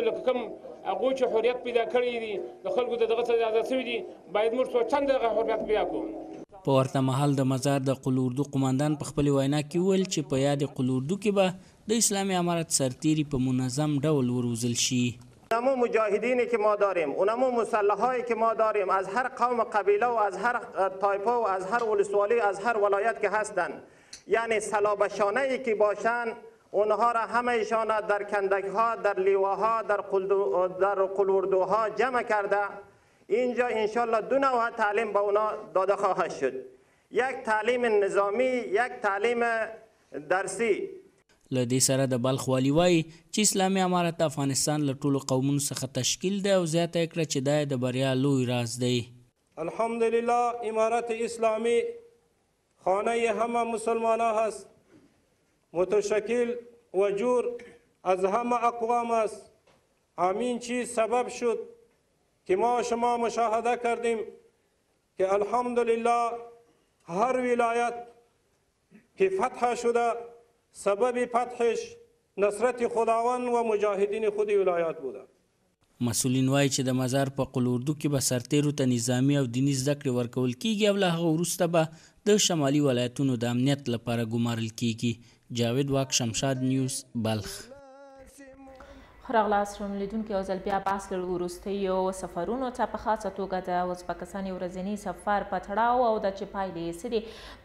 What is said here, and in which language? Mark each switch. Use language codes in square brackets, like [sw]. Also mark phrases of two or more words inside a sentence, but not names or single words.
[ps] لکه کوم هغوی چې حریت پیدا کړی دي، د خلکو د دغه څخه آزاد شوي دي، باید موږ څو دغه حریت پیدا کړو. په ورته مهال د مزار د قلوردو قمندان په خپلې وینا کې ویل چې په یاد قلوردو کې به د اسلامي امارت سرتیري په منظم ډول وروزل شي. [fa] اونمو مجاهدینی که ما داریم، اونمو مسلحایی که ما داریم از هر قوم قبیله و از هر طایفه و از هر ولسوالی از هر ولایت که هستند، یعنی سلابشانه ای که باشند اونها را همه ایشان در کندک ها، در لیواها، در قلوردوها جمع کرده اینجا انشالله 2 نوع تعلیم به اونا داده خواهد شد. یک تعلیم نظامی، یک تعلیم درسی. [ps] له دې سره د بلخ والي وایي چې اسلامي امارت د افغانستان له ټولو قومونو څخه تشکیل دی او زیاته یې کړه چې دا د بریا لوی راز دی. [fa] الحمدلله امارت اسلامی خانه همه مسلمانان هست، متشکل و جور از همه اقوام است. همین چیز سبب شد که ما شما مشاهده کردیم که الحمدلله هر ولایت که فتح شده سبب فتحش نصرت خداوند و مجاهدین خود ولایات بوده. [ps] مسئولین وایي چې د مزار په قلوردو کې به سرتیرو ته نظامی او دینی زده کړې ورکول کیږي او له هغه وروسته به د شمالي ولایتونو د امنیت لپاره ګمارل کیږي. جاوید واک، شمشاد نیوز، بلخ. راغلاست لیدونکو یو ځل بیا بحث لرو وروستیو سفرونو ته په خاصه توګه د ازبکستان یو ورځني سفر په تړاو او د چې پایلې یې څه دي.